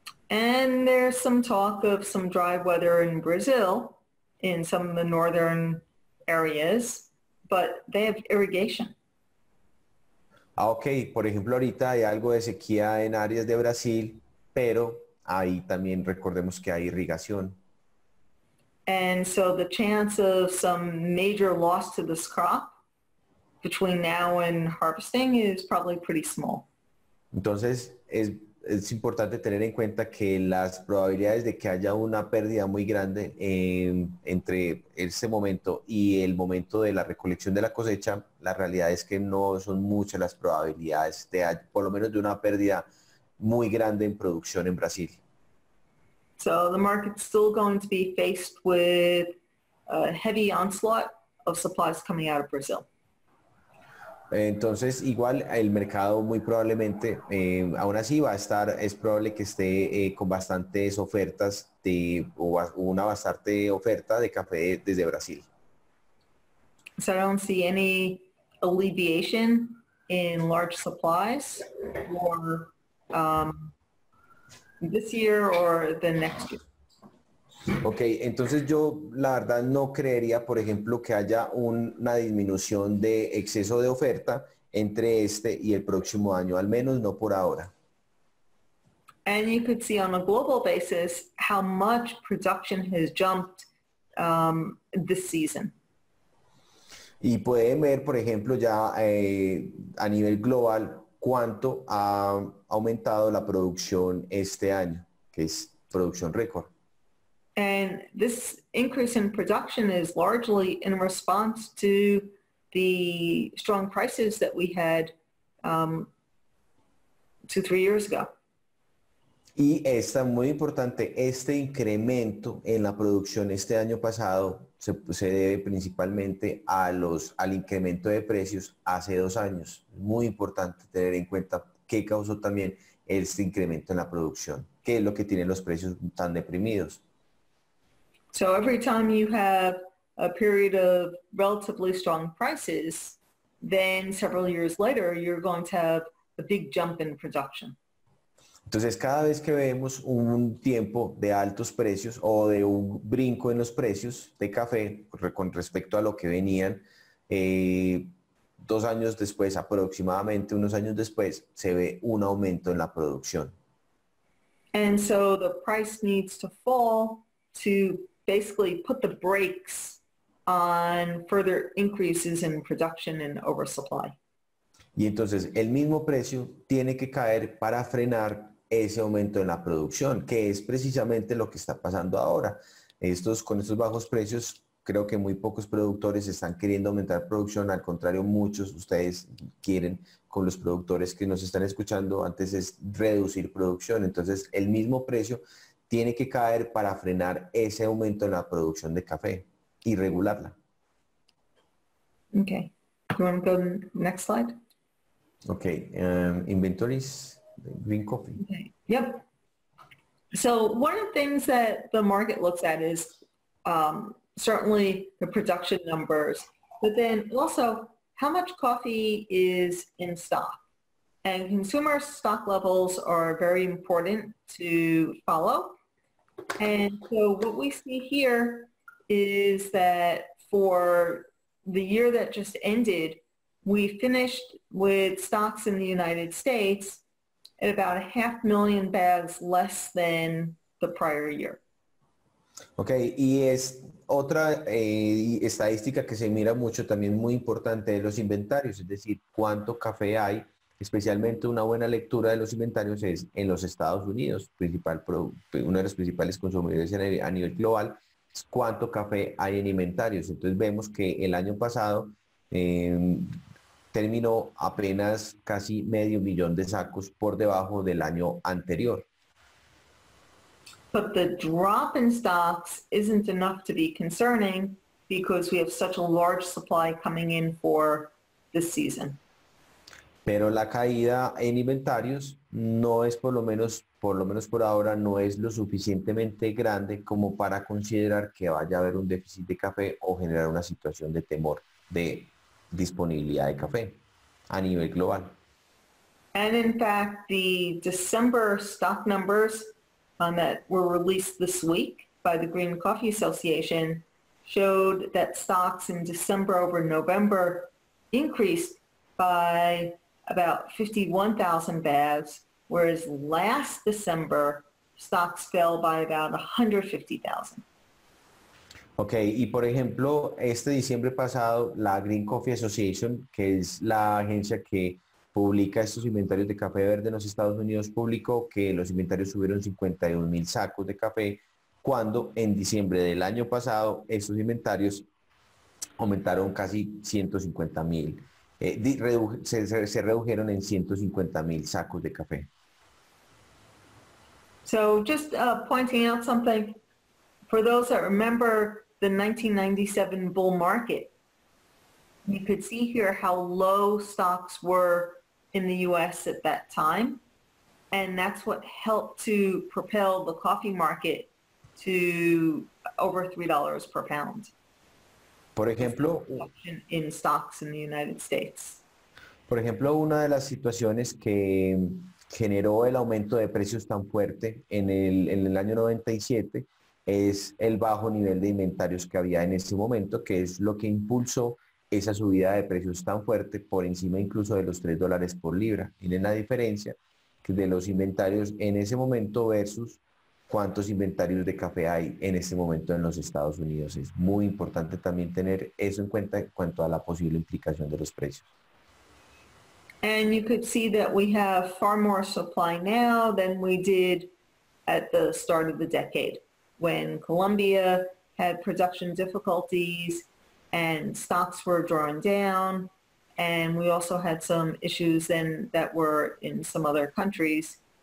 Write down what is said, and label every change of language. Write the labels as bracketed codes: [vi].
[en] And there's some talk of some dry weather in Brazil, in some of the northern areas, but they have irrigation. [es] Ok, por ejemplo, ahorita hay algo de sequía en áreas de Brasil, pero ahí también recordemos que hay irrigación. [en] And so the chance of some major loss to this crop between now and harvesting is probably pretty small. [es] Entonces, es importante tener en cuenta que las probabilidades de que haya una pérdida muy grande entre ese momento y el momento de la recolección de la cosecha, la realidad es que no son muchas las probabilidades por lo menos de una pérdida muy grande en producción en Brasil. [en] So the market's still going to be faced with a heavy onslaught of supplies coming out of Brazil. [es] Entonces, igual el mercado muy probablemente, aún así es probable que esté con bastantes ofertas o una bastante oferta de café desde Brasil. [en] So I don't see any alleviation in large supplies for this year or the next year. [es] Ok, entonces yo la verdad no creería, por ejemplo, que haya una disminución de exceso de oferta entre este y el próximo año, al menos no por ahora. [en] And you could see on a global basis how much production has jumped this season. [es] Y pueden ver, por ejemplo, ya a nivel global cuánto ha aumentado la producción este año, que es producción récord. [en] And this increase in production is largely in response to the strong prices that we had 2-3 years ago. [es] Y está muy importante, este incremento en la producción este año pasado se debe principalmente al incremento de precios hace 2 años. Muy importante tener en cuenta qué causó también este incremento en la producción, qué es lo que tienen los precios tan deprimidos. [en] So every time you have a period of relatively strong prices, then several years later, you're going to have a big jump in production. [es] Entonces, cada vez que vemos un tiempo de altos precios o de un brinco en los precios de café con respecto a lo que venían, 2 años después, aproximadamente unos años después, se ve un aumento en la producción. [en] And so the price needs to fall to basically put the brakes on further increases in production and oversupply. [es] Y entonces el mismo precio tiene que caer para frenar ese aumento en la producción, que es precisamente lo que está pasando ahora. Con estos bajos precios, creo que muy pocos productores están queriendo aumentar producción, al contrario, muchos ustedes quieren, con los productores que nos están escuchando, antes es reducir producción. Entonces el mismo precio tiene que caer para frenar ese aumento en la producción de café y regularla. [en] Okay. You want to go next slide? Okay, inventories, green coffee. Okay. Yep. So one of the things that the market looks at is certainly the production numbers, but then also how much coffee is in stock. And consumer stock levels are very important to follow. And so what we see here is that for the year that just ended, we finished with stocks in the United States at about 500,000 bags less than the prior year. [es] Ok, y es otra estadística que se mira mucho, también muy importante, de los inventarios, es decir, cuánto café hay, especialmente una buena lectura de los inventarios es en los Estados Unidos, uno de los principales consumidores a nivel global, es cuánto café hay en inventarios. Entonces vemos que el año pasado eh, terminó apenas casi 500,000 de sacos por debajo del año anterior. [en] But the drop in stocks isn't enough to be concerning because we have such a large supply coming in for this season. [es] Pero la caída en inventarios no es por lo menos por ahora, no es lo suficientemente grande como para considerar que vaya a haber un déficit de café o generar una situación de temor de disponibilidad de café a nivel global. [en] And in fact, the December stock numbers that were released this week by the Green Coffee Association showed that stocks in December over November increased by about 51,000 bags, whereas last December stocks fell by about 150,000. [es] Ok, y por ejemplo, este diciembre pasado, la Green Coffee Association, que es la agencia que publica estos inventarios de café verde en los Estados Unidos, publicó que los inventarios subieron 51,000 sacos de café, cuando en diciembre del año pasado estos inventarios aumentaron casi 150,000, se redujeron en 150,000 sacos de café. [en] So just pointing out something, for those that remember the 1997 bull market, you could see here how low stocks were in the U.S. at that time. And that's what helped to propel the coffee market to over $3 per pound. [es] Por ejemplo, [en] In stocks in the United States. [es] Por ejemplo, una de las situaciones que generó el aumento de precios tan fuerte en el año 97 es el bajo nivel de inventarios que había en ese momento, que es lo que impulsó esa subida de precios tan fuerte por encima incluso de los $3 por libra. Miren la diferencia de los inventarios en ese momento versus cuántos inventarios de café hay en este momento en los Estados Unidos. Es muy importante también tener eso en cuenta en cuanto a la posible implicación de los precios. [en] And you could see that we have far more supply now than we did at the start of the decade, when Colombia had production difficulties and stocks were drawn down. And we also had some issues then that were in some other countries.